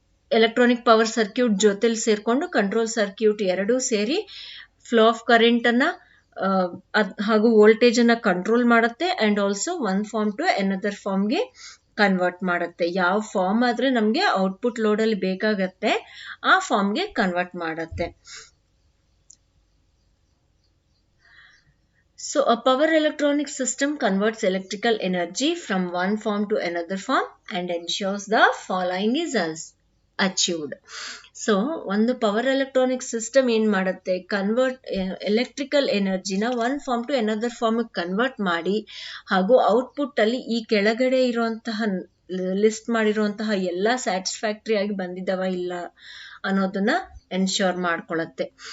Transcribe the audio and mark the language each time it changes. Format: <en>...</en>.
<kn>Electronic power circuit ಜೊತೆಲಿ ಸೇರ್ಕೊಂಡು control circuit ಎರಡೂ ಸೇರಿ ಫ್ಲೋ ಆಫ್ ಕರೆಂಟ್ ಅನ್ನ ಹಾಗೂ ವೋಲ್ಟೇಜ್ ಅನ್ನ ಕಂಟ್ರೋಲ್ ಮಾಡುತ್ತೆ and also</kn> <en>one form to another</en> <kn>ಫಾರ್ಮ್ಗೆ ಕನ್ವರ್ಟ್ ಮಾಡುತ್ತೆ. ಯಾವ ಫಾರ್ಮ್ ಆದ್ರೆ ನಮ್ಗೆ ಔಟ್ಪುಟ್ ಲೋಡ್ ಅಲ್ಲಿ ಬೇಕಾಗತ್ತೆ ಆ ಫಾರ್ಮ್ಗೆ ಕನ್ವರ್ಟ್ ಮಾಡುತ್ತೆ.</kn> <en>So a power electronic system converts electrical energy from one form to another form and ensures the following is achieved.</en> <kn>So ಒಂದು ಪವರ್ ಎಲೆಕ್ಟ್ರಾನಿಕ್ ಸಿಸ್ಟಮ್ ಏನ್ ಮಾಡುತ್ತೆ, electrical ಎನರ್ಜಿನ</kn> <en>one form to another form</en> <kn>convert ಮಾಡಿ ಹಾಗೂ output ಅಲ್ಲಿ ಈ ಕೆಳಗಡೆ ಇರುವಂತಹ list ಮಾಡಿರುವಂತಹ ಎಲ್ಲ ಸ್ಯಾಟಿಸ್ಫ್ಯಾಕ್ಟರಿ ಆಗಿ ಬಂದಿದ್ದಾವ ಇಲ್ಲ ಅನ್ನೋದನ್ನ ಎನ್ಶ್ಯೂರ್ ಮಾಡ್ಕೊಳ್ಳುತ್ತೆ.</kn>